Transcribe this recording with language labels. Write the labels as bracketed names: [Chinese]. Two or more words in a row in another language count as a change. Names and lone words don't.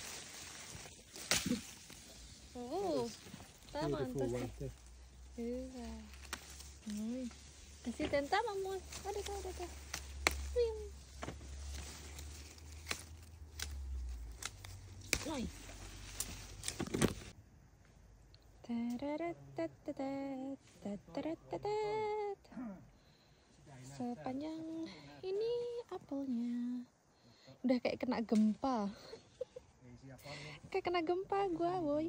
[Finnish] Tämä on tosi hyvä. Noin. Ja sitten tämä mua. Otetaan. Noin. [Indonesian] Sepanjang ini apelnya. Udah kayak kena gempa. Kayak kena gempa gua, boy.